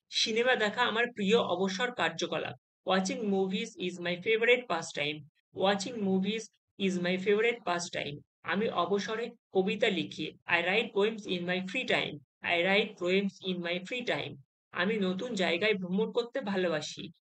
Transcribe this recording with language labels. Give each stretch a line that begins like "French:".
Bangla: Cinema দেখা আমার প্রিয় অবসর কার্যকলাপ।
English: Watching movies is my favorite pastime. Watching movies is my favorite pastime.
Bangla: আমি অবসরে কবিতা লিখি।
English: I write poems in my free time. I write poems in my free time.
Bangla: আমি নতুন জায়গায় ভ্রমণ করতে ভালোবাসি।